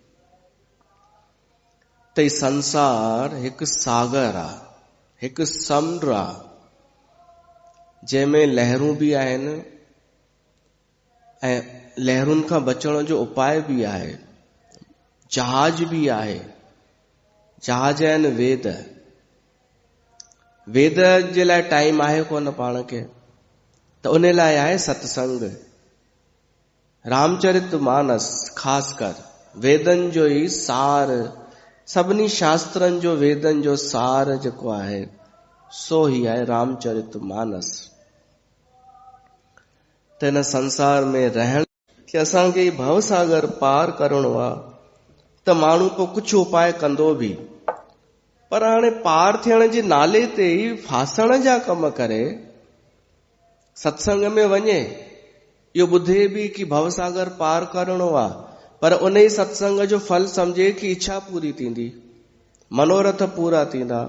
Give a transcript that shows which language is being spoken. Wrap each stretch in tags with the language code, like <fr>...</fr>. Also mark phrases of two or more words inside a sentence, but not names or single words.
<sd>त संसार हिकु सागर आ, हिकु समुंड आ, जंहिंमें लहरूं बि आहिनि ऐं लहरूनि खां बचण जो उपाय बि आहे। जहाज बि आहे। जहाज आहिनि वेद। वेद जे लाइ टाइम आहे कोन पाण खे, त उन लाइ आहे सत्संग। रामचरित मानस ख़ासि कर वेदनि जो ई सार, सभिनी शास्त्रनि जो वेदनि जो सार जेको आहे सो ही आहे रामचरित मानस। त हिन संसार में रहण कि असांखे भवसागर पार करणो आहे, त माण्हू पोइ कुझु उपाय कंदो बि, पर हाणे पार थियण जे नाले ते ई फासण जा कम करे, सत्संग में वञे, इहो ॿुधे बि कि भवसागर पार करणो आहे, पर उन ई सत्संग जो फल समझे कि इच्छा पूरी थींदी, मनोरथ पूरा थींदा।</sd>